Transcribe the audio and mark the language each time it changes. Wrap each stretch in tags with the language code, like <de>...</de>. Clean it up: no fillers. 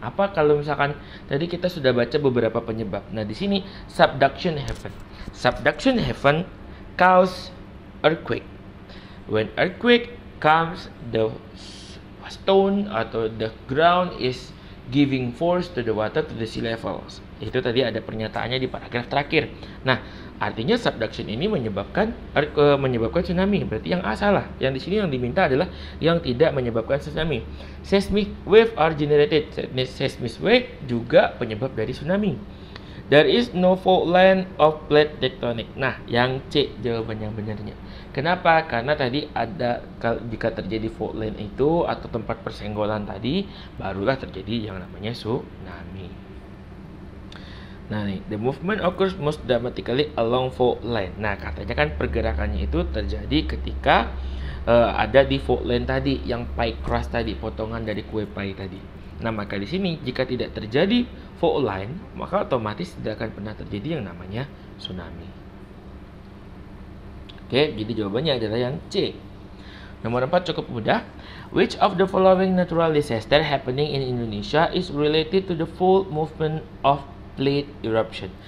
<id>Apa kalau misalkan tadi kita sudah baca beberapa penyebab. Nah, di sini subduction happen.</id> <en>Subduction happen cause earthquake. When earthquake comes, the stone atau the ground is giving force to the water to the sea levels.</en> <id>Itu tadi ada pernyataannya di paragraf terakhir. Nah, artinya subduction ini menyebabkan tsunami. Berarti yang A salah. Yang di sini yang diminta adalah yang tidak menyebabkan tsunami.</id> <en>Seismic wave are generated.</en> <id>Seismic wave juga penyebab dari tsunami.</id> <en>There is no fault line of plate tectonic.</en> <id>Nah, yang C jawaban yang benarnya. Kenapa? Karena tadi ada jika terjadi fault line itu atau tempat persenggolan tadi, barulah terjadi yang namanya tsunami.</id> <en>Nah nih, the movement occurs most dramatically along fault line.</en> <id>Nah, katanya kan pergerakannya itu terjadi ketika ada di fault line tadi, yang pie crust tadi, potongan dari kue pie tadi. Nah, maka di sini jika tidak terjadi fault line, maka otomatis tidak akan pernah terjadi yang namanya tsunami. Oke, jadi jawabannya adalah yang C. Nomor 4 cukup mudah.</id> <en>Which of the following natural disaster happening in Indonesia is related to the fault movement of plate eruption?</en>